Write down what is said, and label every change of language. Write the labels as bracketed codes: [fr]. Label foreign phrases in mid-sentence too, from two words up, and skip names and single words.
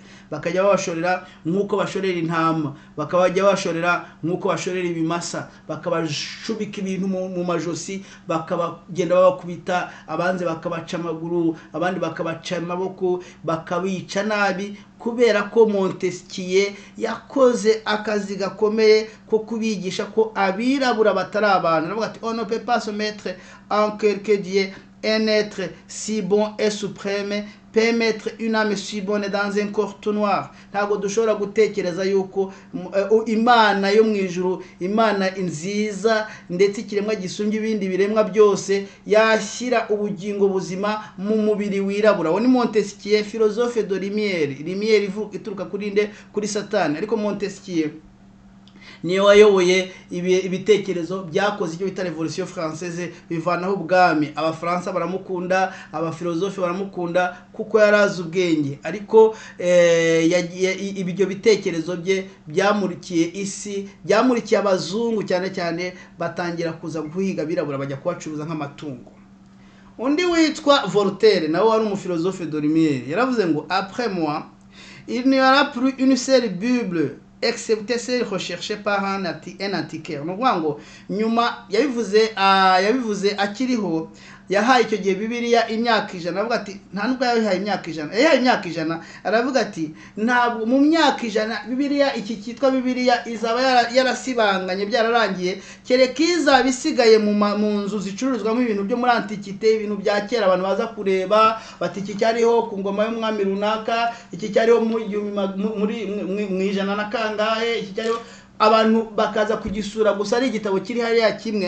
[rw] Bakajya babashorera nk'uko bashorera intama, bakabajya bashorera nk'uko bashorera ibimasa, bakabashubika ibintu mu majosi, bakabagenda babakubita, abanze bakabaca amaguru, abandi bakabaca amaboko, bakabica nabi, kubera ko Montesquieu yakoze akazi gakomeye ko kubigisha ko abirabura batari abantu. Aravuga ati [fr] on ne peut pas se mettre en cœur que Dieu, un être si bon et suprême, peut mettre une âme si bonne dans un corps tout noir. [rw] Ntabwo dushobora gutekereza yuko Imana yo mu ijuru, Imana nziza ndetse ikiremwa gisumbye ibindi biremwa byose, yashyira ubugingo buzima mu mubiri wirabura. Uwo ni Montesquieu, [fr] philosophe de lumière. [rw] Lumière ituruka kuri Satani. Ariko Montesquieu niyo wayoboye ibitekerezo byakoze icyo bita [fr] revolution française, [rw] bivanaho ubwami. Abafaransa baramukunda, abafilozofe baramukunda, kuko yarazi ubwenge. Ariko ibyo bitekerezo bye byamurikiye isi, byamurikiye abazungu cyane, batangira kuza guhiga abirabura, bajya kubacuruza nk'amatungo. Undi witwa Voltaire, nawe wari umufilozofe [fr] de lumière, [rw] yaravuze ngo [fr] après moi il n'y aura plus une seule Bible excepté celle recherchée par un antiquaire. [rw] No ngo nyuma yabivuze akiriho, yahaye icyo gihe Bibiliya imyaka 100. Aravuga ati nta nubwo yahaye imyaka 100, yahaye imyaka 100. Aravuga ati ntabwo mu myaka 100 Bibiliya, iki cyitwa Bibiliya, izaba yarasibanganye, byararangiye, kereka izaba isigaye mu nzu zicuruzwamo ibintu byo muri antikite, ibintu bya kera abantu baza kureba, bati iki cyariho ku ngoma y'umwami runaka, iki cyariho mu ijana na kangahe, iki cyariho, abantu bakaza kugisura gusa ari igitabo kiri hariya kimwe.